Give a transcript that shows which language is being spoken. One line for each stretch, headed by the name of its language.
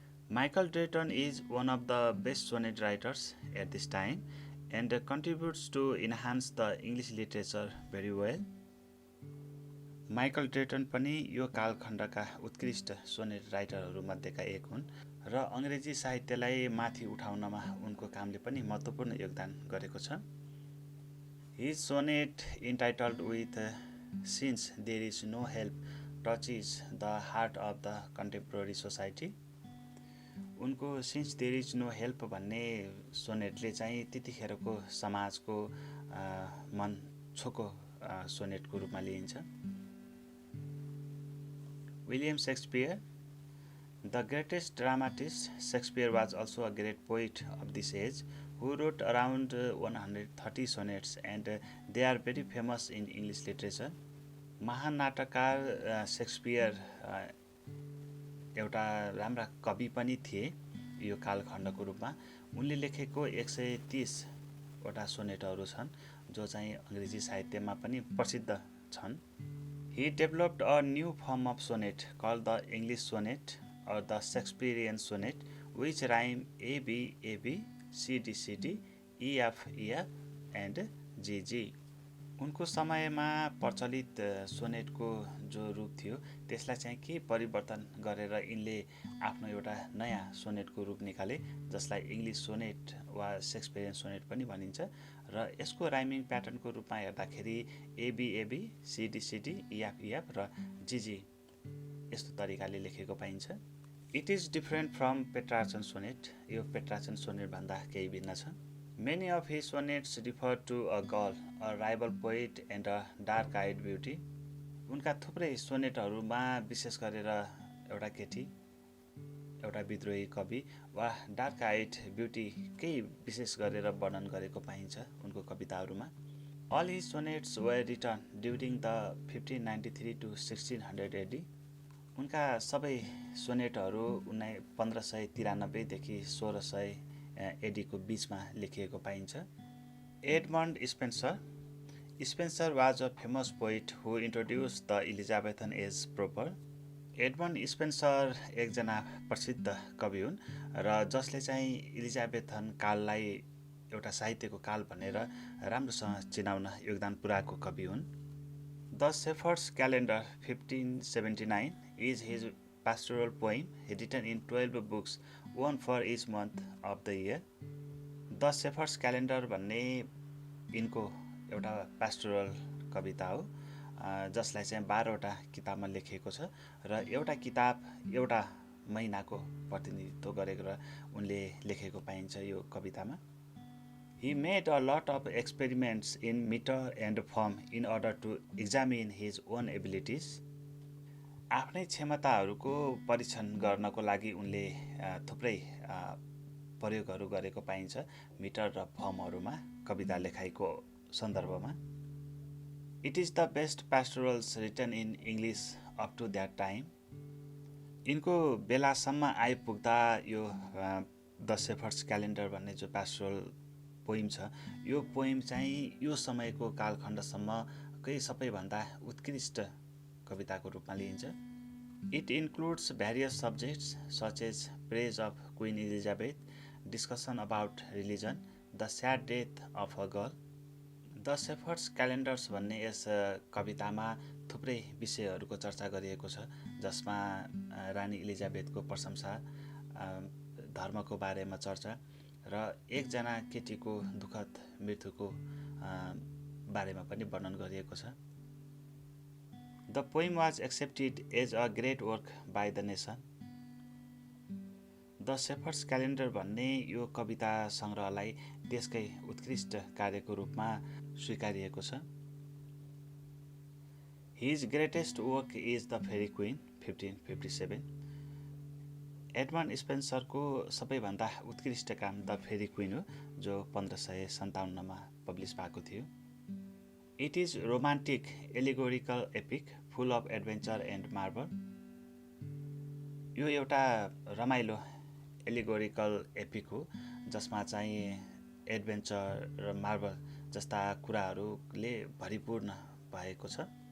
English: Michael Drayton is one of the best sonnet writers at this time and contributes to enhance the English literature very well.
Nepali: Michael ड्रेटन पनि यो कालखण्डका उत्कृष्ट sonnet राइटरहरू मध्येका एक हुन् र अङ्ग्रेजी साहित्यलाई माथि उठाउनमा उनको कामले पनि महत्त्वपूर्ण योगदान गरेको छ।
English: His sonnet entitled with Since There Is No Help touches the heart of the contemporary society.
Nepali: उनको Since There Is No Help भन्ने सोनेटले चाहिँ त्यतिखेरको समाजको मन छोको सोनेटको रूपमा लिइन्छ।
English: William Shakespeare, the greatest dramatist, Shakespeare was also a great poet of this age who wrote around 130 sonnets and they are very famous in English literature.
Nepali: महान नाटककार Shakespeare एउटा राम्रा कवि पनि थिए यो कालखण्डको रूपमा। उनले लेखेको 130 वटा सोनेटहरू छन् जो चाहिँ अङ्ग्रेजी साहित्यमा पनि प्रसिद्ध छन्।
English: He developed a new form of sonnet called the English sonnet or the Shakespearean sonnet, which rhyme A B A B, C D C D, E F E F and G G.
Nepali: उनको समयमा प्रचलित सोनेटको जो रूप थियो त्यसलाई चाहिँ के परिवर्तन गरेर यिनले आफ्नो एउटा नयाँ सोनेटको रूप निकाले, जसलाई इङ्ग्लिस सोनेट वा शेक्सपियरियन सोनेट पनि भनिन्छ र यसको राइमिङ प्याटर्नको रूपमा हेर्दाखेरि एबी सिडी इएफ र जीजी यस्तो तरिकाले लेखेको पाइन्छ।
English: it is different from Petrarchan sonnet,
Nepali: यो पेट्रार्चन सोनेट भन्दा केही भिन्न छ।
English: Many of his sonnets refer to a girl, a rival poet and a dark-eyed beauty.
Nepali: उनका थुप्रै सोनेटहरूमा विशेष गरेर एउटा केटी, एउटा विद्रोही कवि वा डार्क आइड ब्युटी केही विशेष गरेर वर्णन गरेको पाइन्छ उनको कविताहरूमा।
English: All his sonnets were written during the 1593 to 1600 AD.
Nepali: उनका सबै सोनेटहरू 1593 देखि 1600 एडीको बीचमा लेखिएको पाइन्छ।
English: Edmund Spenser was a famous poet who introduced the Elizabethan age proper.
Nepali: Edmund Spencer एकजना प्रसिद्ध कवि हुन् र जसले चाहिँ इलिजाबेथन काललाई एउटा साहित्यको काल भनेर राम्रोसँग चिनाउन योगदान पुर्याएको कवि हुन्।
English: The Shepherd's Calendar 1579 is his pastoral poem written in 12 books, one for each month of the year.
Nepali: The shepherd's calendar भन्ने यिनको एउटा पास्टोरल कविता हो जसलाई चाहिँ 12वटा किताबमा लेखिएको छ र एउटा किताब एउटा महिनाको प्रतिनिधित्व गरेर उनले लेखेको पाइन्छ यो कवितामा।
English: He made a lot of experiments in meter and form in order to examine his own abilities.
Nepali: आफ्नै क्षमताहरूको परीक्षण गर्नको लागि उनले थुप्रै प्रयोगहरू गरेको पाइन्छ मिटर र फर्महरूमा कविता लेखाइको सन्दर्भमा।
English: It is the best pastorals written in English up to that time.
Nepali: यिनको बेलासम्म आइपुग्दा यो द शेफर्ड्स क्यालेन्डर भन्ने जो पास्टोरल पोइम छ यो पोइम चाहिँ यो समयको कालखण्डसम्मकै सबैभन्दा उत्कृष्ट कविताको रूपमा लिइन्छ।
English: It includes various subjects such as praise of Queen Elizabeth, discussion about religion, the sad death of a girl.
Nepali: The shepherd's calendars भन्ने यस कवितामा थुप्रै विषयहरूको चर्चा गरिएको छ जसमा रानी इलिजाबेथको प्रशंसा, धर्मको बारेमा चर्चा र एकजना केटीको दुःखद मृत्युको बारेमा पनि वर्णन गरिएको छ।
English: The poem was accepted as a great work by the nation.
Nepali: The shepherds calendar भन्ने यो कविता सङ्ग्रहलाई देशकै उत्कृष्ट कार्यको रूपमा स्वीकारिएको छ।
English: His greatest work is the Faerie Queene 1557।
Nepali: Edmund स्पेन्सरको सबैभन्दा उत्कृष्ट काम द फेरी क्विन हो, जो 1557मा पब्लिस भएको थियो।
English: It is romantic allegorical epic full of adventure and marvel.
Nepali: यो एउटा रमाइलो एलिगोरिकल एपिक हो जसमा चाहिँ एडभेन्चर र मार्भल जस्ता कुराहरूले भरिपूर्ण भएको छ।